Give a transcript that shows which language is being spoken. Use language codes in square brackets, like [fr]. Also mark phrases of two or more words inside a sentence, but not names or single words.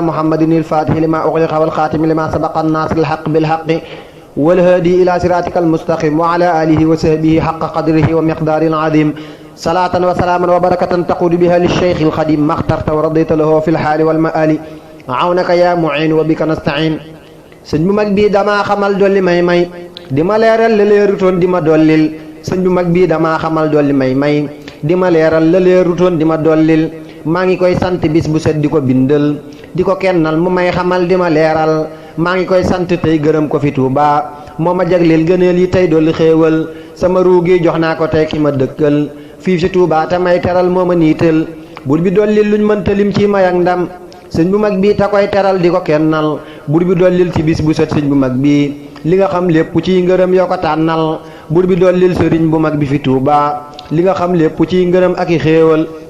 [ar] محمد الفاتح لما أغلق والخاتم لما سبق الناصر الحق بالحق والهادي إلى صراطك المستقيم وعلى آله وصحبه حق قدره ومقداره العظيم صلاة وسلاما وبركة تقود بها للشيخ الخادم ما اخترت ورضيت له في الحال والمآل عونك يا معين و بك نستعين [wo] sëñ bu mag bii damaa xamal dolli may di ma leeral la leerutoon di ma dollil sëñ bu mag bii damaa xamal dolli may di ma leeral la leerutoon di ma dollil maa ngi koy sant bis bu set di ko bindal di ko kennal mu may xamal di ma leeral maa ngi koy sant tey gërëm ko fi Tuuba moo ma jagleel gëneel yi tey dolli xéewal sama ruugi jox naa ko tey ki ma dëkkal fii si Tuuba te may teral moo ma niital bur bi dollil luñ mënta lim ci may ak ndam sëñ bu mag bii te koy teral di ko kennal bur bi dollil ci bis bu set sëñ bu mag bii li nga xam lépp ciy ngërëm yoo ko tànnal bur bi dollil sëriñ bu mag bi fi Tuuba li nga xam lépp ciy ngërëm ak i xéewal